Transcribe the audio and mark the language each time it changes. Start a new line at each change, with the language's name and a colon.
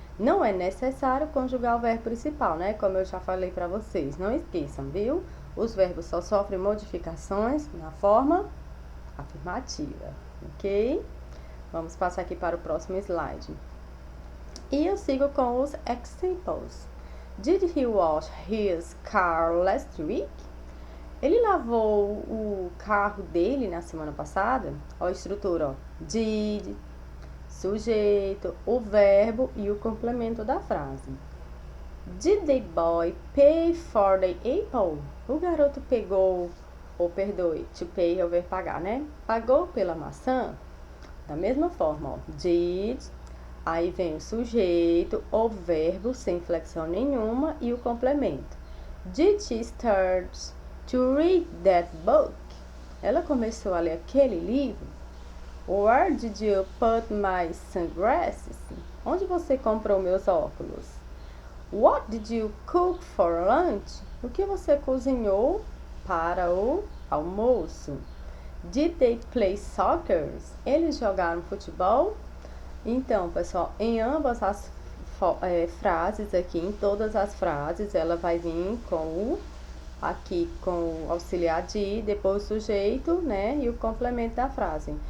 Portuguese: Não é necessário conjugar o verbo principal, né? Como eu já falei para vocês. Não esqueçam, viu? Os verbos só sofrem modificações na forma afirmativa, ok? Vamos passar aqui para o próximo slide. E eu sigo com os examples.
English: Did he wash his car last week?
Portuguese: Ele lavou o carro dele na semana passada? Ó a estrutura, ó. Did, sujeito, o verbo e o complemento da frase.
English: Did the boy pay for the apple?
Portuguese: O garoto pegou, ou perdoe, to pay é o verbo pagar, né? Pagou pela maçã? Da mesma forma, ó. Did, aí vem o sujeito, o verbo sem flexão nenhuma e o complemento.
English: Did she start to read that book?
Portuguese: Ela começou a ler aquele livro?
English: Where did you put my sunglasses?
Portuguese: Onde você comprou meus óculos?
English: What did you cook for lunch?
Portuguese: O que você cozinhou para o almoço?
English: Did they play soccer?
Portuguese: Eles jogaram futebol? Então, pessoal, em ambas as frases aqui, em todas as frases, ela vai vir com o auxiliar de, depois o sujeito, né, e o complemento da frase.